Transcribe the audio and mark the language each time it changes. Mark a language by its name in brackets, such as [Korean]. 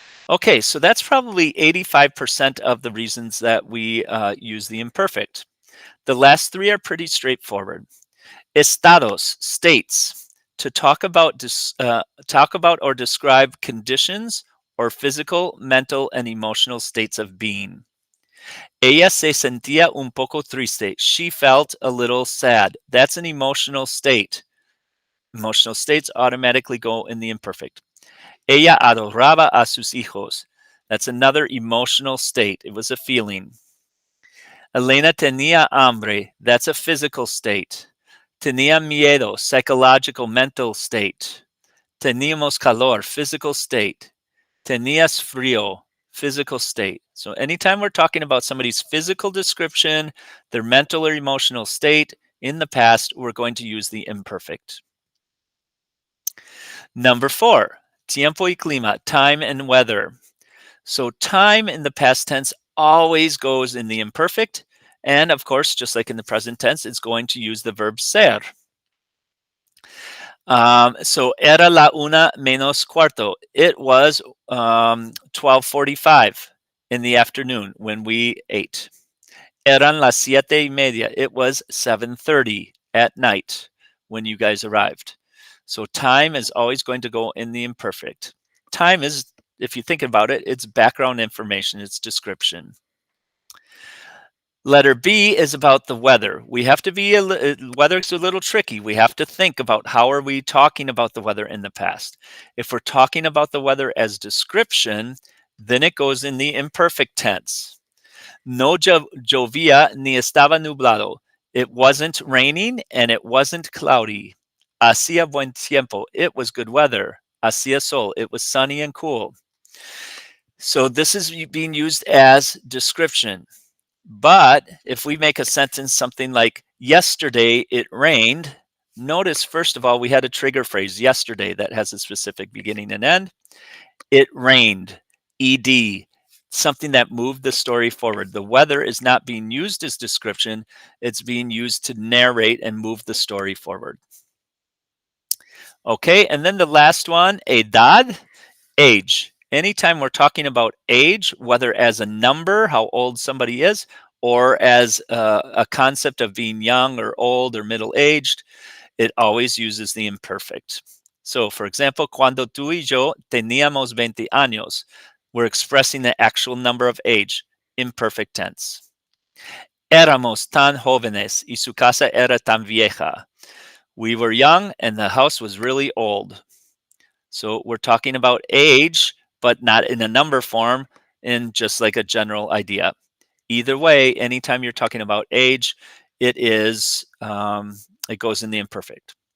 [English] Okay, so that's probably 85% of the reasons that we use the imperfect. The last 3 are pretty straightforward. Estados, states, to talk about or describe conditions or physical, mental, and emotional states of being. [Spanish] Ella se sentía un poco triste. [English] She felt a little sad. That's an emotional state. Emotional states automatically go in the imperfect. [Spanish] Ella adoraba a sus hijos. [English] That's another emotional state. It was a feeling. [Spanish] Elena tenía hambre. [English] That's a physical state. [Spanish] Tenía miedo, [English] psychological, mental state. [Spanish] Teníamos calor, [English] physical state. [Spanish] Tenías frío, [English] physical state. So anytime we're talking about somebody's physical description, their mental or emotional state in the past, we're going to use the imperfect. Number 4, [Spanish] tiempo y clima, [English] time and weather. So time in the past tense always goes in the imperfect. And of course, just like in the present tense, it's going to use the verb ser. So [Spanish] era la una menos cuarto. [English] It was 12:45 in the afternoon when we ate. [Spanish] Eran las 7:30. [English] It was 7:30 at night when you guys arrived. So time is always going to go in the imperfect. Time is, if you think about it, it's background information, it's description. Letter B is about the weather. We have to be, weather's a little tricky. We have to think about how are we talking about the weather in the past. If we're talking about the weather as description, then it goes in the imperfect tense. [Spanish] No llovía ni estaba nublado. [English] It wasn't raining and it wasn't cloudy. [Spanish] Hacía buen tiempo. [English] It was good weather. [Spanish] Hacía sol. [English] It was sunny and cool. So this is being used as description. But if we make a sentence something like, yesterday it rained, notice first of all, we had a trigger phrase, yesterday, that has a specific beginning and end. It rained, ed, something that moved the story forward. The weather is not being used as description, it's being used to narrate and move the story forward. Okay, and then the last one, edad, age. Anytime we're talking about age, whether as a number, how old somebody is, or as a concept of being young or old or middle-aged, it always uses the imperfect. So, for example, [Spanish] cuando tú y yo teníamos 20 años, [English] we're expressing the actual number of age, imperfect tense. [Spanish] Éramos tan jóvenes y su casa era tan vieja. [English] We were young and the house was really old. So we're talking about age, but not in a number form, in just like a general idea. Either way, anytime you're talking about age, it is it goes in the imperfect.